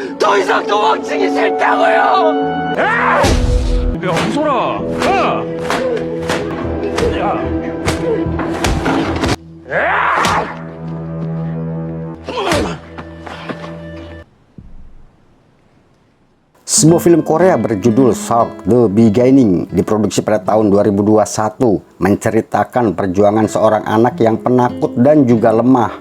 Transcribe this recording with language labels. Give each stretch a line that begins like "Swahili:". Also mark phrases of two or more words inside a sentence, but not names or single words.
Korean: 더 이상 도망치기 싫다고요! 야, 홍소라!
Indonesian: Sebuah film Korea berjudul Shark The Beginning diproduksi pada tahun 2021 menceritakan perjuangan seorang anak yang penakut dan juga lemah.